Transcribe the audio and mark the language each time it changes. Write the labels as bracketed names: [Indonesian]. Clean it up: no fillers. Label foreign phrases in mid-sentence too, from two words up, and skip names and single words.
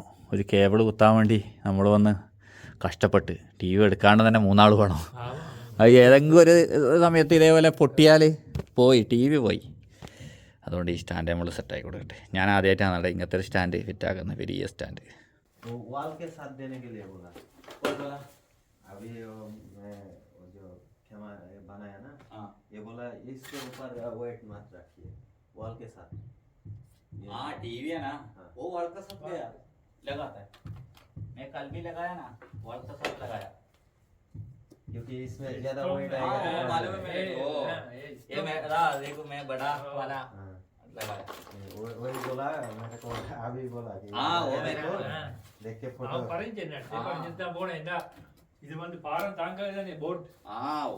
[Malayalam] ഒരു കേബിൾ കുത്താൻ വേണ്ടി നമ്മൾ വന്ന് കഷ്ടപ്പെട്ട് ടി വി എടുക്കാണ്ട് തന്നെ 3 ആൾ വേണം. അത് ഏതെങ്കിലും ഒരു സമയത്ത് ഇതേപോലെ പൊട്ടിയാൽ പോയി, ടി വി പോയി. അതുകൊണ്ട് ഈ സ്റ്റാൻഡ് നമ്മൾ സെറ്റാക്കി കൊടുക്കട്ടെ. ഞാൻ ആദ്യമായിട്ടാണ് അവിടെ ഇങ്ങനത്തെ ഒരു സ്റ്റാൻഡ് ഫിറ്റാക്കുന്നത്, വലിയ സ്റ്റാൻഡ്. [Hindi] वॉल के साथ देने के लिए बोला अभी मैं जो खेमा बनाया ना ये बोला इसके ऊपर वेट मत रखिए वॉल के साथ. हाँ टीवी है ना वो वॉल का साथ गया लगाता है. मैं कल भी लगाया ना वॉल का साथ लगाया क्योंकि इसमें ज्यादा वेट हाँ, आएगा. मालूम है मेरे को. ये मैं देखो मैं बड़ा वाला लगाया. वही बोला मेरे को अभी बोला कि हाँ वो मेरे को देख के फोटो [Tamil] அவன் பறிஞ்சேன் தான் போனேன். இது வந்து பாரம் தாங்காது தானே போட். [Hindi] हाँ वो